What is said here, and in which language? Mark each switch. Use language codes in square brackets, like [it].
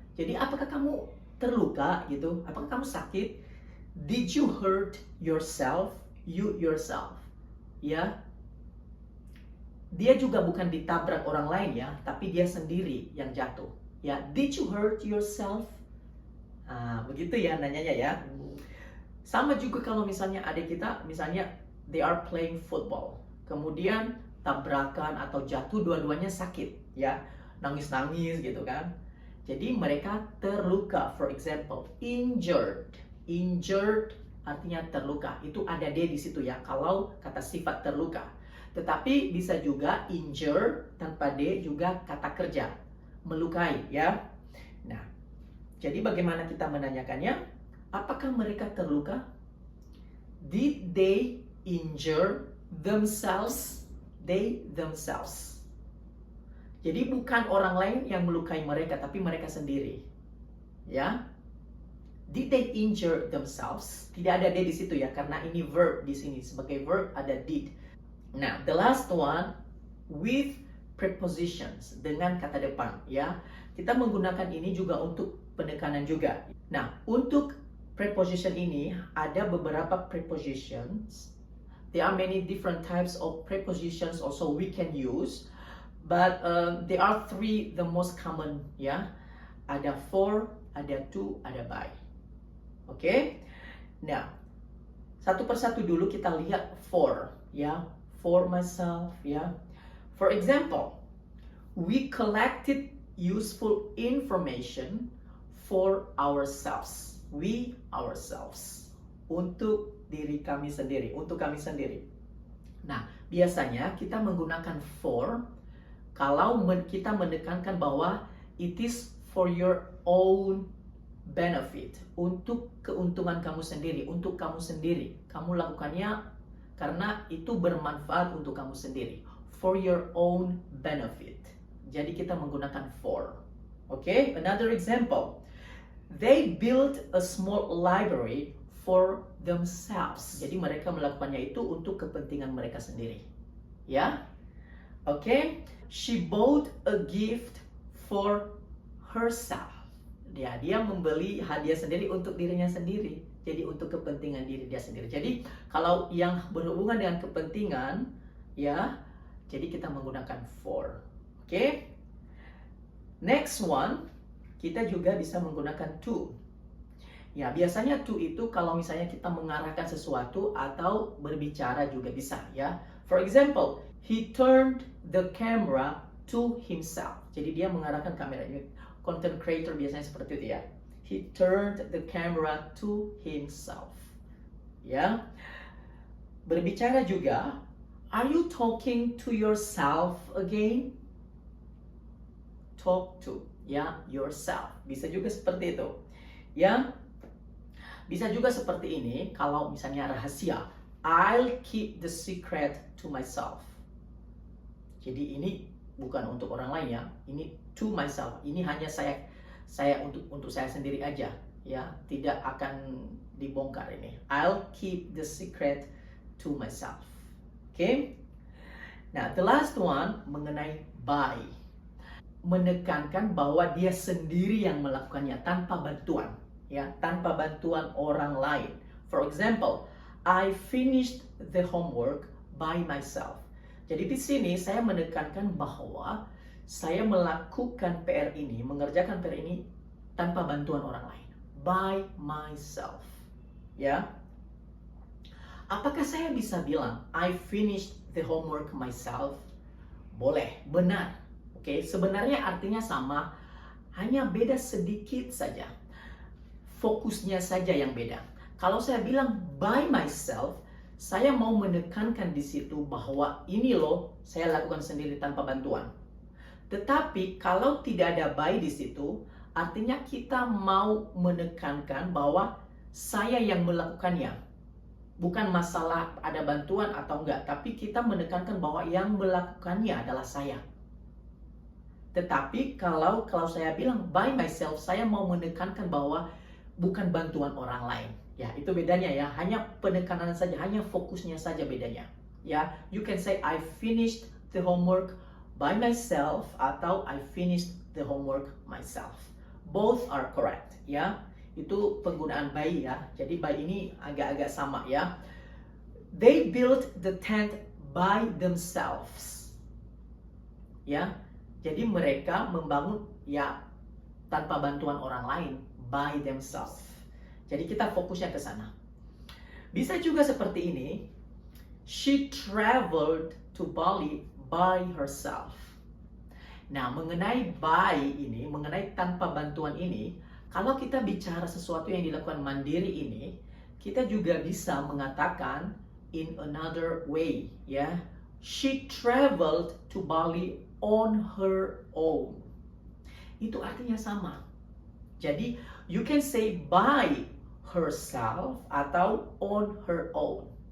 [id] Jadi apakah kamu terluka gitu? Apakah kamu sakit? [en] Did you hurt yourself? You yourself. Ya. [id] Dia juga bukan ditabrak orang lain ya, tapi dia sendiri yang jatuh. [en] Ya, did you hurt yourself? [id] Begitu ya nanyanya ya. Sama juga kalau misalnya adik kita, misalnya [en] they are playing football, [id] kemudian tabrakan atau jatuh, dua-duanya sakit, ya, nangis-nangis gitu kan. Jadi mereka terluka. [en] For example, injured. [id] Injured artinya terluka. Itu ada D di situ ya. Kalau kata sifat terluka. Tetapi bisa juga injure tanpa D juga kata kerja. Melukai ya. Nah, jadi bagaimana kita menanyakannya? Apakah mereka terluka? [en] Did they injure themselves? They themselves. [id] Jadi bukan orang lain yang melukai mereka, tapi mereka sendiri. Ya. [en] Did they injure themselves? [id] Tidak ada D di situ ya, karena ini verb di sini. Sebagai verb ada did. Nah, [en] the last one with prepositions, [id] dengan kata depan ya. Kita menggunakan ini juga untuk penekanan juga. Nah, untuk preposition ini ada beberapa prepositions. [en] There are many different types of prepositions also we can use, but there are three the most common ya. [id] Ada for, ada to, ada by. Oke? Nah, satu persatu dulu kita lihat for ya. [en] For myself ya. For example, we collected useful information for ourselves. We ourselves. [id] Untuk diri kami sendiri, untuk kami sendiri. Nah, biasanya kita menggunakan for kalau kita menekankan bahwa [en] it is for your own benefit, [id] untuk keuntungan kamu sendiri, untuk kamu sendiri. Kamu lakukannya karena itu bermanfaat untuk kamu sendiri. [en] For your own benefit. [id] Jadi kita menggunakan for. [en] Okay, another example. They built a small library for themselves. [id] Jadi mereka melakukannya itu untuk kepentingan mereka sendiri. Ya. Okay. [en] She bought a gift for herself. [id] Dia membeli hadiah sendiri untuk dirinya sendiri. Jadi untuk kepentingan diri dia sendiri. Jadi kalau yang berhubungan dengan kepentingan, ya, jadi kita menggunakan for. Okay. Next one, kita juga bisa menggunakan to. Ya, biasanya to itu kalau misalnya kita mengarahkan sesuatu atau berbicara juga bisa, ya. [en] For example, he turned the camera to himself. [id] Jadi dia mengarahkan kamera ini. Content creator biasanya seperti itu, ya. [en] He turned the camera to himself. Ya. [id] Berbicara juga, [en] are you talking to yourself again? Talk to, ya, yourself. [id] Bisa juga seperti itu. Ya. Bisa juga seperti ini kalau misalnya rahasia. [en] I'll keep the secret to myself. [id] Jadi ini bukan untuk orang lain, ya. Ini [en] to myself. [id] Ini hanya saya untuk saya sendiri aja, ya. Tidak akan dibongkar ini. [en] I'll keep the secret to myself. Okay? [id] Nah, [en] the last one [id] mengenai [en] by. [id] Menekankan bahwa dia sendiri yang melakukannya tanpa bantuan, ya, tanpa bantuan orang lain. [en] For example, I finished the homework by myself. [id] Jadi di sini saya menekankan bahwa saya melakukan PR ini, mengerjakan PR ini tanpa bantuan orang lain. [en] By myself. Ya. [id] Apakah saya bisa bilang [en] I finished the homework myself? [id] Boleh, benar. Oke, sebenarnya artinya sama, hanya beda sedikit saja. Fokusnya saja yang beda. Kalau saya bilang [en] by myself, [id] saya mau menekankan di situ bahwa ini loh saya lakukan sendiri tanpa bantuan. Tetapi kalau tidak ada by di situ, artinya kita mau menekankan bahwa saya yang melakukannya. Bukan masalah ada bantuan atau enggak, tapi kita menekankan bahwa yang melakukannya adalah saya. Tetapi kalau saya bilang [en] by myself, [id] saya mau menekankan bahwa bukan bantuan orang lain. Ya, itu bedanya, ya. Hanya penekanan saja, hanya fokusnya saja bedanya. [en] Ya, you can say I finished the homework by myself atau I finished the homework myself. Both are correct, [id] ya. Itu penggunaan by, ya. Jadi by ini agak-agak sama, ya. [en] They built the tent by themselves. [id] Ya. Jadi mereka membangun, ya, tanpa bantuan orang lain, [en] by themselves. [id] Jadi kita fokusnya ke sana. Bisa juga seperti ini. [en] She traveled to Bali by herself. [id] Nah, mengenai by ini, mengenai tanpa bantuan ini, kalau kita bicara sesuatu yang dilakukan mandiri ini, kita juga bisa mengatakan [en] in another way, [id] ya. [en] She traveled to Bali on her own. [id] Itu artinya sama. Jadi, [en] you can say by herself atau on her own.